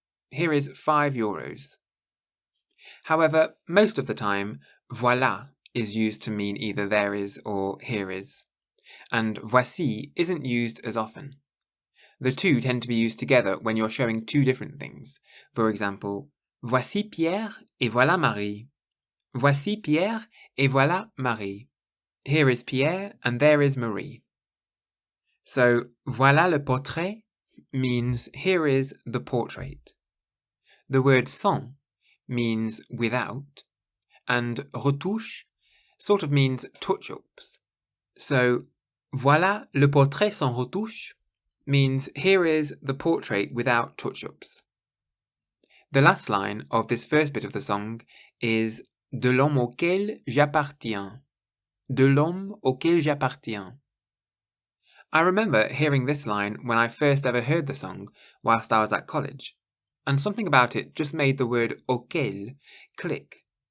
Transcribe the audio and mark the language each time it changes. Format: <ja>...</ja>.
<en>Here is 5 euros. However, most of the time, voilà is used to mean either there is or here is, and voici isn't used as often. The two tend to be used together when you're showing two different things. For example,</en> <fr>voici Pierre et voilà Marie. Voici Pierre et voilà Marie.</fr> <en>Here is Pierre and there is Marie. So,</en> <fr>voilà le portrait</fr> <en>means here is the portrait. The word sans means without, and retouche sort of means touch-ups. So,</en> <fr>voilà le portrait sans retouche</fr> <en>means here is the portrait without touch-ups. The last line of this first bit of the song is</en> <fr>de l'homme auquel j'appartiens. De l'homme auquel j'appartiens.</fr> <en>I remember hearing this line when I first ever heard the song whilst I was at college, and something about it just made the word auquel click.</en>